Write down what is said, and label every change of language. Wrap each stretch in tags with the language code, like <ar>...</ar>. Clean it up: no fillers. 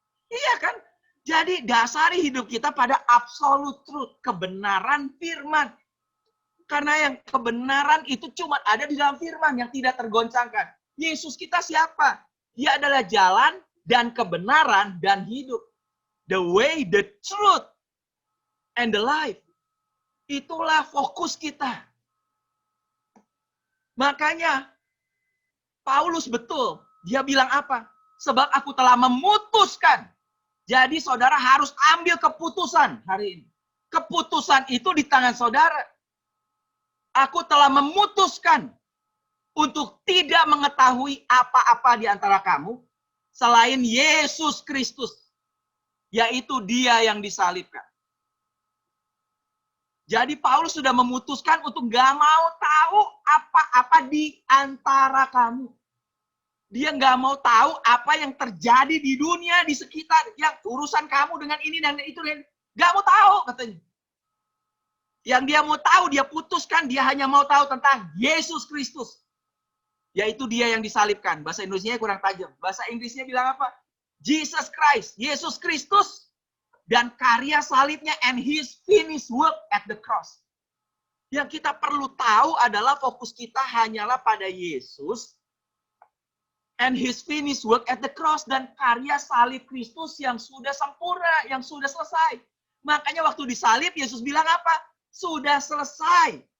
<id>Iya kan? Jadi dasari hidup kita pada</id> <en>absolute truth,</en> <id>kebenaran firman. Karena yang kebenaran itu cuma ada di dalam firman yang tidak tergoncangkan. Yesus kita siapa? Dia adalah jalan dan kebenaran dan hidup.</id> <en>The way, the truth, and the life.</en> <id>Itulah fokus kita. Makanya Paulus betul. Dia bilang apa? Sebab aku telah memutuskan. Jadi saudara harus ambil keputusan hari ini. Keputusan itu di tangan saudara. Aku telah memutuskan untuk tidak mengetahui apa-apa di antara kamu selain Yesus Kristus. Yaitu dia yang disalibkan. Jadi Paulus sudah memutuskan untuk gak mau tahu apa-apa di antara kamu. Dia nggak mau tahu apa yang terjadi di dunia, di sekitar. Yang urusan kamu dengan ini dan itu. Nggak mau tahu katanya. Yang dia mau tahu, dia putuskan, dia hanya mau tahu tentang Yesus Kristus. Yaitu dia yang disalibkan. Bahasa Indonesianya kurang tajam. Bahasa Inggrisnya bilang apa? Jesus Christ, Yesus Kristus, dan karya salibnya</id> <en>and his finished work at the cross.</en> <id>Yang kita perlu tahu adalah fokus kita hanyalah pada Yesus</id> <en>and his finished work at the cross,</en> <id>dan karya salib Kristus yang sudah sempurna, yang sudah selesai. Makanya waktu disalib Yesus bilang apa? Sudah selesai.</id>